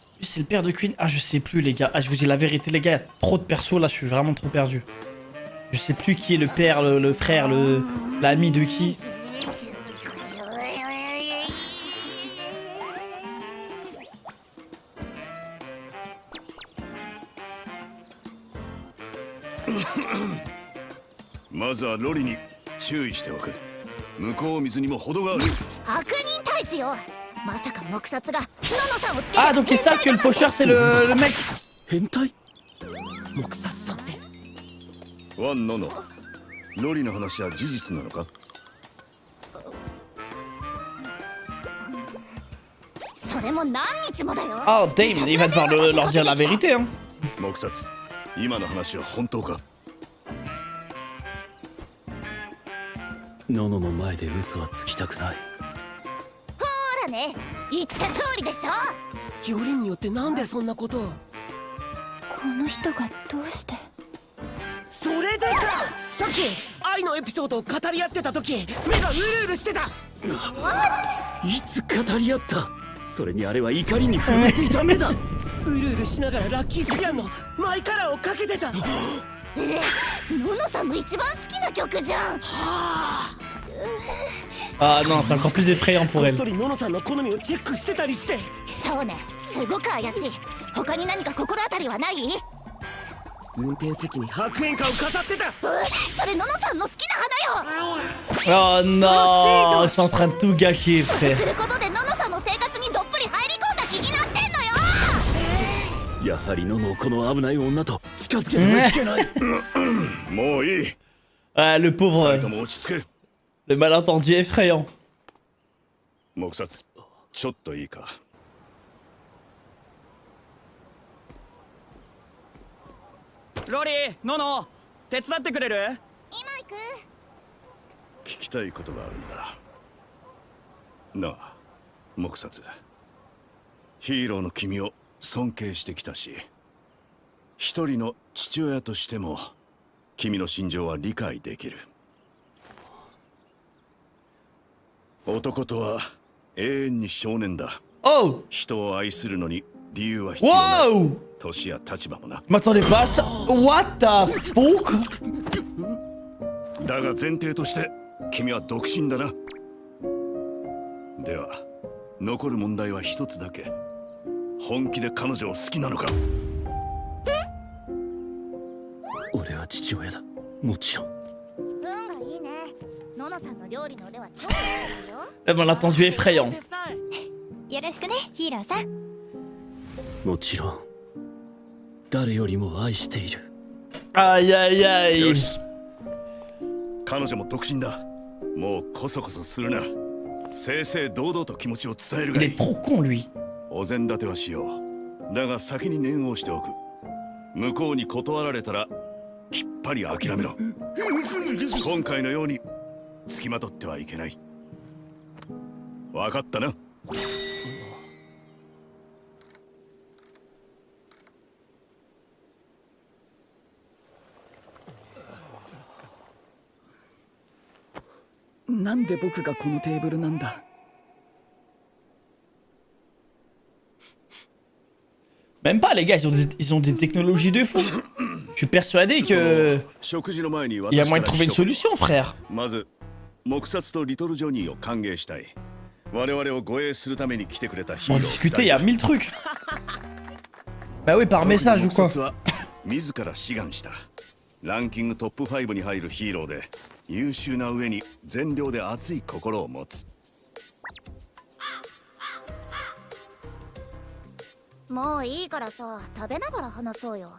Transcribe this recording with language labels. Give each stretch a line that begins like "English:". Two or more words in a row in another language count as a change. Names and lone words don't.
French: c'est le père de Queen. Ah, je sais plus, les gars. Ah, je vous dis la vérité, les gars, il y a trop de persos là, je suis vraiment trop perdu. Je sais plus qui est le père, le frère, l'ami de qui.
Japanese: まずはロリに注意しておく。向こう水にも程がある。悪人大使よ。まさか黙殺がノノさんをつけて
French: Ah, donc ils savent que le faucheur c'est le mec.
Japanese: 変態黙殺さんってワンノノ。ロリの話は事実なのか？それも何日もだよ。
French: Oh, damn, il va devoir leur dire la vérité, hein.
Japanese: 黙殺。今の話は本当か？ノノの前で嘘はつきたくない。ほらね、言った通りでしょ。よりによってなんでそんなことを。この人がどうして。それでか。さっき愛のエピソードを語り合ってた時目がうるうるしてた。いつ語り合った？それにあれは怒りに震えていた目だ。うるうるしながらラッキーシアンのマイカラーをかけてた。ノノさんの一番好きな曲じゃん。
French: Ah non, c'est encore plus effrayant pour
Japanese: こっ
French: elle.
Japanese: そりノノさんの好みをチェックしてたりして。そうね、すごく怪しい。他に何か心当たりはない？運転席に白煙花を飾ってた。それノノさんの好きな花よ。
French: Oh non, ils sont en train de tout gâcher,
Japanese: す
French: frère.
Japanese: ることでノノさんの生活にどっぷり入り込んだ気になってんのよ。やはりノノをこの危ない女と近づけてはいけない。もういい。
French: Ah, le
Japanese: 二
French: pauvre,
Japanese: 人とも落ち着け。
French: le malentendu effrayant.
Japanese: 黙殺。ちょっといいか。ロリー、ノノ、手伝ってくれる？今行く。聞きたいことがあるんだ。なあ、黙殺。ヒーローの君を尊敬してきたし、一人の父親としても君の心情は理解できる。男とは永遠に少年だ。 Oh, 人を愛するのに理由は必要ない。 wow. 年や立場もな。
French: M'attendais pas à ça.
English: What the fuck?
Japanese: だが前提として君は独身だな。では残る問題は一つだけ。本気で彼女を好きなのか？俺は父親だ。もちろん。運がいいね。ノノさんの料理の腕は超強いよ。
French: Le malentendu effrayant.
Japanese: よろしくね、ヒーローさん。もちろん。誰よりも愛している。 Aïe aïe よ aïe. し。彼女も独身だ。もうこそこそするな。正々堂々と気持ちを伝える
French: Il
Japanese: がい
French: est
Japanese: い。
French: trop con, lui.
Japanese: お膳立てはしよう。だが先に念をしておく。向こうに断られたらきっぱり諦めろ。今回のように付きまとってはいけない。わかったな。なんで僕がこのテーブルなんだ？
French: Même pas, les gars, ils ont des technologies de fou. Je suis persuadé que
Japanese: 食事の前に
French: il y a moyen de trouver une solution, frère.
Japanese: まず黙殺とリトルジョニーを歓迎したい。我々を護衛するために来てくれたヒー
French: On
Japanese: ロー
French: discutait, il y a 1000 trucs. Bah oui, par message ou
Japanese: 黙
French: quoi.
Japanese: 殺は自ら志願した。ランキングトップ5に入るヒーローで優秀な上に善良で熱い心を持つ。もういいからさ、食べながら話そうよ。